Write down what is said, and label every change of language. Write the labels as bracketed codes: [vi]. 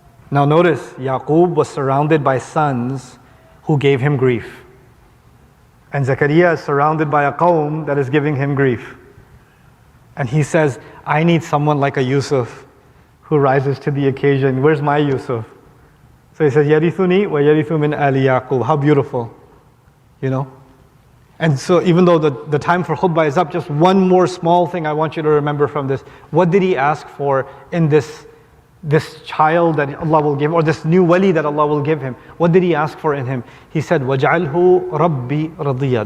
[en] Now notice, Yaqub was surrounded by sons who gave him grief. And Zechariah is surrounded by a qawm that is giving him grief. And he says, I need someone like a Yusuf who rises to the occasion. Where's my Yusuf? So he says, [ar] يَرِثُنِي وَيَرِثُ مِنْ آلِ يَعْقُوبَ. [en] How beautiful, you know? And so even though the time for khutbah is up, just one more small thing I want you to remember from this. What did he ask for in this child that Allah will give, or this new wali that Allah will give him? What did he ask for in him? He said, [ar] وَجْعَلْهُ رَبِّي رَضِيًّا.